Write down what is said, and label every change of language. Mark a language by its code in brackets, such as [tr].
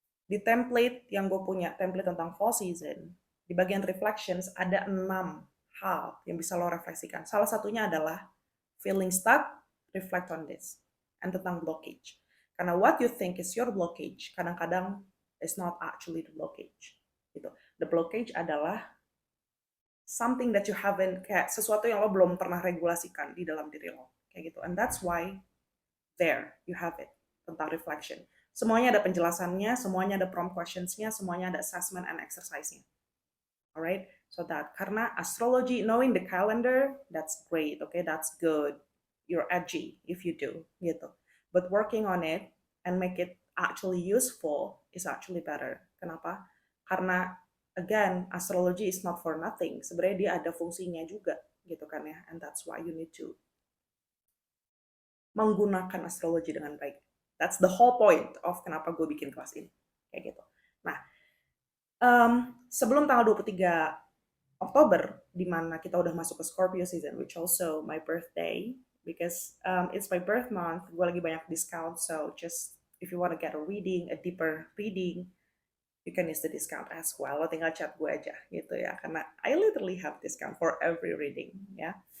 [id] Di template yang gue punya, template tentang fall season, di bagian reflections ada 6 hal yang bisa lo refleksikan. Salah satunya adalah [en] feeling stuck, reflect on this. And tentang blockage. Karena what you think is your blockage, [id] kadang-kadang [en] is not actually the blockage. [id] Gitu. [en] The blockage [id] adalah [en] something that you haven't, [id] kayak sesuatu yang lo belum pernah regulasikan di dalam diri lo. Kayak gitu. [en] And that's why there you have it, tentang reflection. [id] Semuanya ada penjelasannya, semuanya ada prompt questions-nya, semuanya ada assessment and exercise-nya. [en] Alright, so that karena astrology, knowing the calendar, that's great, okay, that's good. You're edgy if you do, gitu. But working on it and make it actually useful is actually better. Kenapa? Karena again, astrology is not for nothing. [id] Sebenarnya dia ada fungsinya juga, gitu kan ya. [en] And that's why you need to [id] menggunakan astrologi dengan baik. [en] That's the whole point of [id] kenapa gue bikin kelas ini. Kayak gitu. Nah, sebelum tanggal 23 Oktober, di mana kita udah masuk ke Scorpio season, [en] which also my birthday, because it's my birth month, [id] gue lagi banyak discount, [en] so just if you want to get a reading, a deeper reading, you can use the discount as well. [id] Lo tinggal chat gue aja gitu ya, karena [en] I literally have discount for every reading ya.